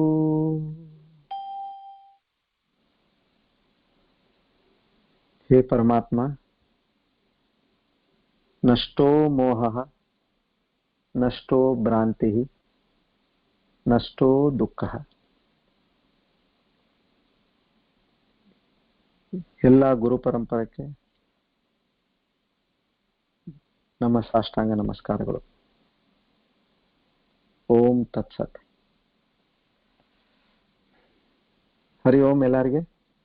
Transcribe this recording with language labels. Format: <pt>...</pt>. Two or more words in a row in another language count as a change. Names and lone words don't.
<sa>हे परमात्मा, नष्टो मोहः, नष्टो भ्रांतिः, नष्टो दुःखः.</sa> <kn>ಎಲ್ಲ ಗುರು ಪರಂಪರೆಗೆ ನಮ್ಮ ಸಾಷ್ಟಾಂಗ ನಮಸ್ಕಾರಗಳು.</kn> <sa>ಓಂ ತತ್ಸತ್. ಹರಿ ಓಂ ಎಲ್ಲರಿಗೆ.</sa>